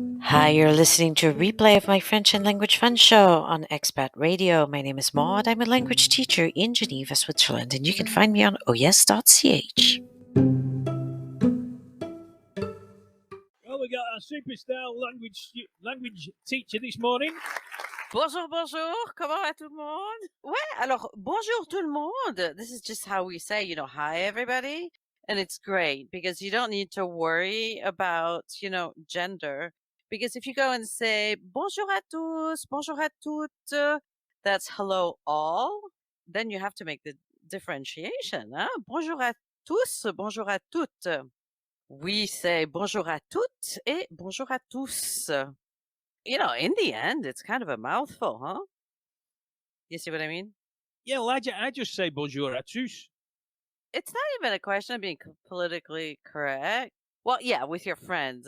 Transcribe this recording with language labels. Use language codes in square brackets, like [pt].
[en] Hi, you're listening to a replay of my French and Language Fun show on Expat Radio. My name is Maude. I'm a language teacher in Geneva, Switzerland, and you can find me on ohyes.ch. Well, we got our superstar language teacher this morning. [fr] Bonjour, bonjour. Comment va tout le monde? Ouais, alors, bonjour tout le monde. [en] This is just how we say, hi everybody. And it's great because you don't need to worry about, gender. Because if you go and say, [fr] bonjour à tous, bonjour à toutes, [en] that's hello all, then you have to make the differentiation. Hein? [fr] Bonjour à tous, bonjour à toutes. [en] We say [fr] bonjour à toutes et bonjour à tous. [en] In the end, it's kind of a mouthful, huh? You see what I mean? Yeah, well, I just say [fr] bonjour à tous. [en] It's not even a question of being politically correct. Well, yeah, with your friends.